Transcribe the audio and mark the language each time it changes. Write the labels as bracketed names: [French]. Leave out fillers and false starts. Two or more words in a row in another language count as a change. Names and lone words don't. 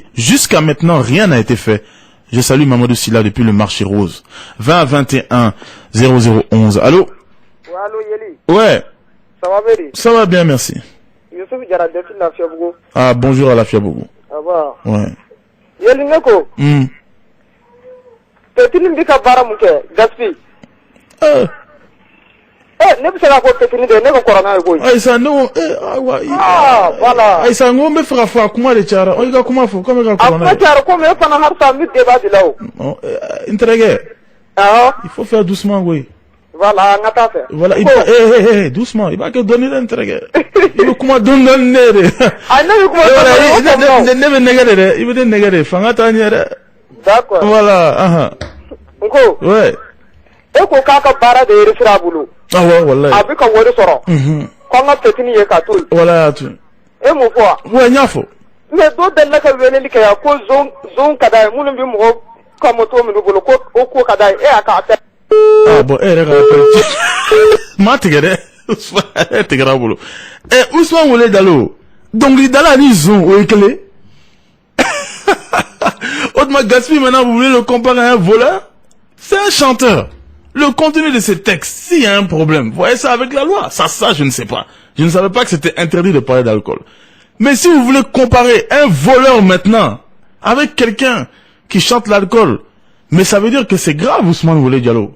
[French] Jusqu'à maintenant, rien n'a été fait. Je salue Mamadou Silla depuis le marché rose. 20 21 0011. Allô? Allô Yeli. Ouais. Ça va bien? Ça va bien, merci. Youssouf Diarra depuis la Fiabougou. Ah, bonjour à la Fiabougou. Ça va? Ouais. [Bambara] Yeli Neko. Petini mbika bara muke, Gaspi. Ne bɛ se ka ko petini de ne ko kɔrɔna ye koyi. Ayisa ne ko voilà. Ayisa n ko n bɛ fɛ ka fɔ a kuma de cayara. I ka kuma fɔ komi ka kɔrɔna ye. A kuma cayara komi e fana halisa n bɛ débat de la o. N terikɛ. Awɔ. [French] Il faut faire doucement koyi. [Bambara] Voilà n ka taa fɛ. Voilà doucement i b'a kɛ dɔɔni dɛ n terikɛ. I bɛ kuma dɔɔni dɔɔni ne de. A ne bɛ kuma dɔɔni. Ne bɛ nɛgɛ de dɛ i bɛ ne nɛgɛ de fanga t'an ɲɛ dɛ. D'accord. Voilà. N ko. Ouais. E ko k'a ka baara de réussir a bolo. Awɔ walayi. A bɛ ka wari sɔrɔ. K'an ka petini ye k'a to yen. Wala y'a to yen. E mun fɔ wa? Ouais n y'a fɔ. Mais dɔw delila ka weleli kɛ yan ko zone ka d'a ye minnu bɛ mɔgɔw ka moto minnu bolo ko o ko ka d'a ye e y'a k'a kɛ. [French] Ah bon [Bambara] e yɛrɛ ka appel. Maa tigɛ dɛ. E tigɛra a bolo. Ousmane Wele Dalo dɔnkilidala ni zone o ye kelen. [French] Autrement Gaspille maintenant vous voulez le comparer à un voleur? C'est un chanteur. Le contenu de ces textes, s'il y a un problème, vous voyez ça avec la loi. Ça, je ne sais pas. Je ne savais pas que c'était interdit de parler d'alcool. Mais si vous voulez comparer un voleur maintenant avec quelqu'un qui chante l'alcool, mais ça veut dire que c'est grave, Ousmane Wele Diallo.